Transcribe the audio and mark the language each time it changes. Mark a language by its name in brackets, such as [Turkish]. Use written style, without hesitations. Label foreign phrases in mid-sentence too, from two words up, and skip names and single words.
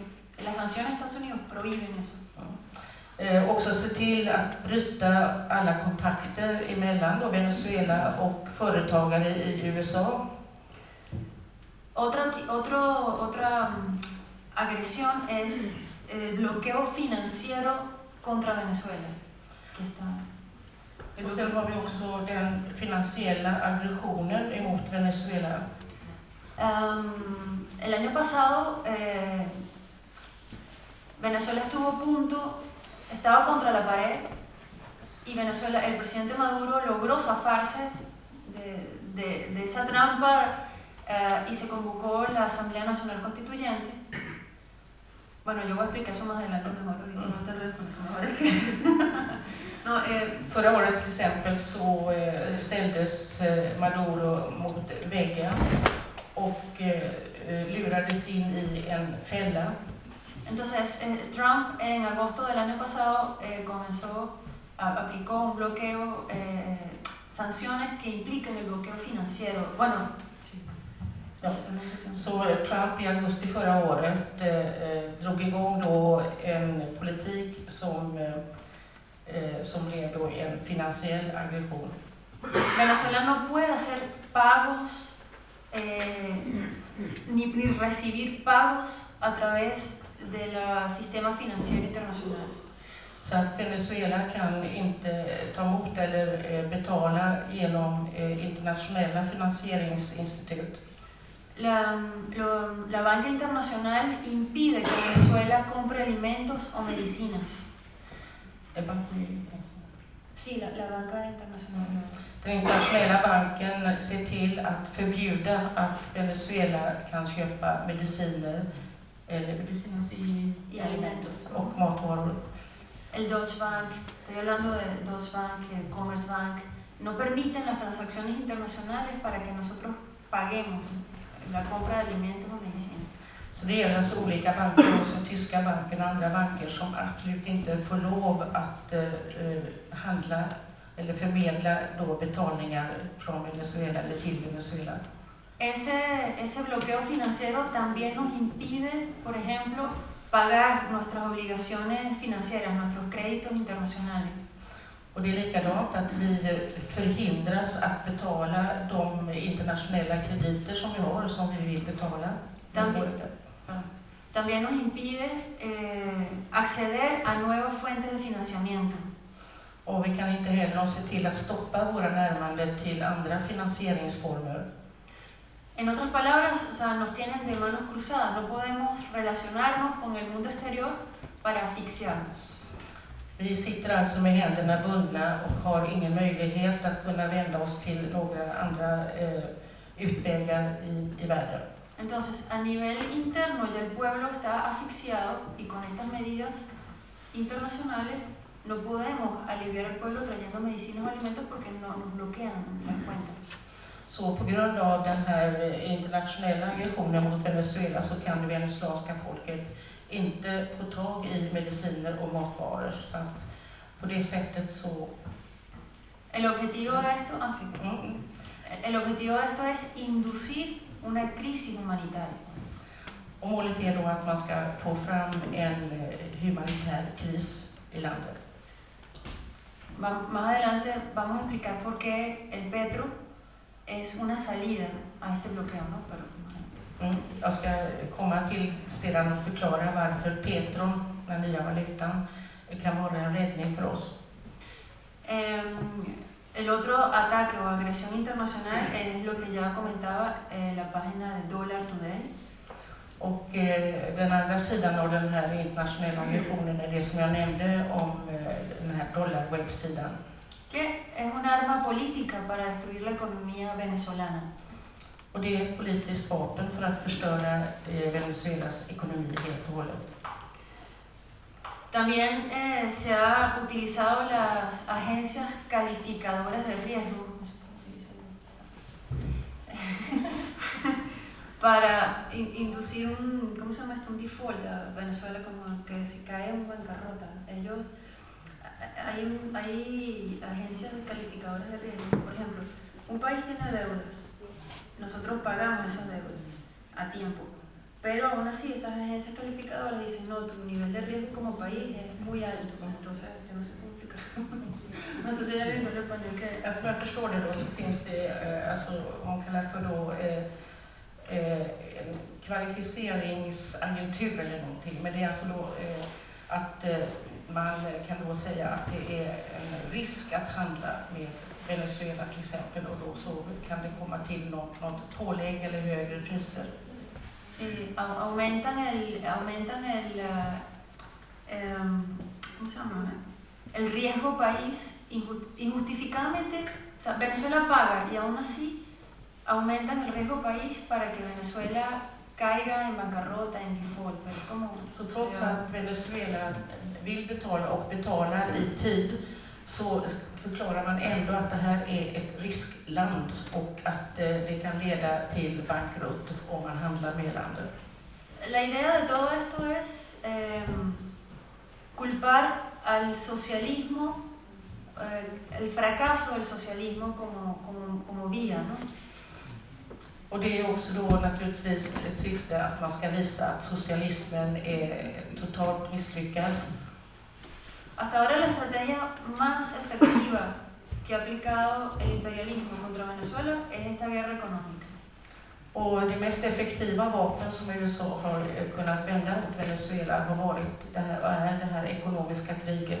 [Spanish] Las sanciones de Estados Unidos prohíben eso. [Swedish] Också se till att bryta alla kontakter emellan då Venezuela och företagare i USA. [Spanish] Otra agresión es el bloqueo financiero contra Venezuela. [Swedish] Och sen har vi också den finansiella aggressionen emot Venezuela. [Spanish] El año pasado Venezuela estuvo a punto, estaba contra la pared y Venezuela, el presidente Maduro logró zafarse de esa trampa y se convocó la Asamblea Nacional Constituyente. Bueno, yo voy a explicar eso más adelante mejor, ahorita no te [Swedish] Förra året till exempel så ställdes Maduro mot väggen och lurades in i en fälla. [Spanish] Entonces, Trump en agosto del año pasado aplicó un bloqueo, sanciones que implican el bloqueo financiero. Bueno, sí. [Swedish] Ja. Så Trump i augusti förra året drog igång då en politik som blev då en finansiell aggression. [Spanish] Venezuela no puede hacer pagos ni recibir pagos a través del sistema financiero internacional. [Swedish] Så att Venezuela kan inte ta emot eller betala genom internationella finansieringsinstitut. [Spanish] La banca internacional impide que Venezuela compre alimentos o medicinas. Sí, la banca internacional. [Swedish] Den internationella banken ser till att förbjuda att Venezuela kan köpa mediciner eller [Spanish] y alimentos [Swedish] och matvaror. [Spanish] El Deutsche Bank, estoy hablando de Deutsche Bank, Commerce Bank, no permiten las transacciones internacionales para que nosotros paguemos la compra de alimentos [Swedish] och mediciner. Så det gäller alltså olika banker, också tyska banken och andra banker som absolut inte får lov att handla eller förmedla då betalningar från Venezuela eller till Venezuela. [Spanish] Ese bloqueo financiero también nos impide, por ejemplo, pagar nuestras obligaciones financieras, nuestros créditos internacionales. [Swedish] Och det är likadant att vi förhindras att betala de internationella krediter som vi har och som vi vill betala. [Spanish] También nos impide acceder a nuevas fuentes de financiamiento. [Swedish] Och vi kan inte heller se till att stoppa våra närmanden till andra finansieringsformer. [Spanish] En otras palabras, o sea, nos tienen de manos cruzadas, no podemos relacionarnos con el mundo exterior para asfixiarnos. [Swedish] Vi sitter alltså med händerna bundna och har ingen möjlighet att kunna vända oss till några andra utvägar i världen. [Spanish] Entonces, a nivel interno ya el pueblo está asfixiado y con estas medidas internacionales no podemos aliviar al pueblo trayendo medicinas o alimentos porque nos bloquean las cuentas. [Swedish] Så på grund av den här internationella aggressionen mot Venezuela så kan det venezuelanska folket inte få tag i mediciner och matvaror. Så att på det sättet så... [Spanish] El objetivo de esto es inducir una crisis humanitaria. [Swedish] Och målet är då att man ska få fram en humanitär kris i landet. [Spanish] Más adelante vamos a explicar por qué el petro es una salida a este bloqueo, ¿no? Pero... [Swedish] Jag ska komma till sedan och förklara varför petron, den nya valutan, kan vara en räddning för oss. [Spanish] El otro ataque o agresión internacional es lo que ya comentaba la página de Dollar Today. [Swedish] Och den andra sidan av den här internationella aggressionen är det som jag nämnde om den här dollarwebbsidan. [Spanish] Que es un arma política para destruir la economía venezolana. [Swedish] Och det är ett politiskt vapen för att förstöra Venezuelas ekonomi helt och hållet. [Spanish] También se ha utilizado las agencias calificadoras de riesgo para inducir un, ¿cómo se llama esto? Un default a Venezuela, como que si cae en bancarrota. Ellos, hay agencias calificadoras de riesgo. Por ejemplo, un país tiene deudas, nosotros pagamos esas deudas a tiempo. Pero aún así, esas agencias calificadoras dicen, no, tu nivel de riesgo como país es muy alto. Entonces, yo no sé cómo explicar. No sé si hay algo en español que... [Swedish] Alltså, jag förstår det då, så finns det, alltså, man kallar för då en kvalificeringsagentur eller någonting. Men det är alltså då att man kan då säga att det är en risk att handla med Venezuela till exempel. Och då så kan det komma till något pålägg eller högre priser. [Spanish] Sí, aumentan ¿cómo se llama? El riesgo país injustificadamente. O sea, Venezuela paga y aún así aumentan el riesgo país para que Venezuela caiga en bancarrota, en default. [Swedish] Så trots att Venezuela vill betala och betalar i tid så förklarar man ändå att det här är ett riskland och att det kan leda till bankrutt om man handlar med landet. [Spanish] La idea de todo esto es culpar al socialismo, el fracaso del socialismo como vía, ¿no? [Swedish] Och det är också då naturligtvis ett syfte att man ska visa att socialismen är totalt misslyckad. [Spanish] Hasta ahora la estrategia más efectiva que ha aplicado el imperialismo contra Venezuela es esta guerra económica. [Swedish] Och det mest effektiva vapen som USA har kunnat vända mot Venezuela har varit det här ekonomiska kriget.